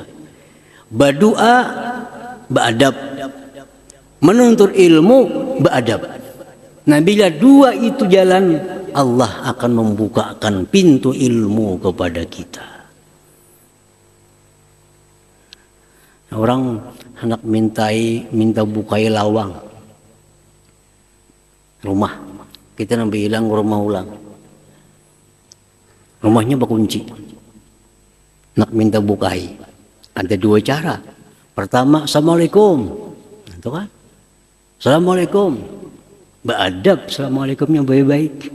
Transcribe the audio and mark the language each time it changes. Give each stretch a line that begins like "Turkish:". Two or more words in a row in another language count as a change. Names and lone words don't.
Indonesian: Berdoa, beradab. Menuntut ilmu, beradab. Nah, bila dua itu jalan, Allah akan membukakan pintu ilmu kepada kita.
Banjar: Orang hendak minta bukai lawang rumah, kita nampi hilang rumah ulang, rumahnya berkunci, nak minta bukai.
Indonesian: Ada dua cara. Pertama, assalamualaikum, itu kan, assalamualaikum, beradab, assalamualaikumnya baik-baik.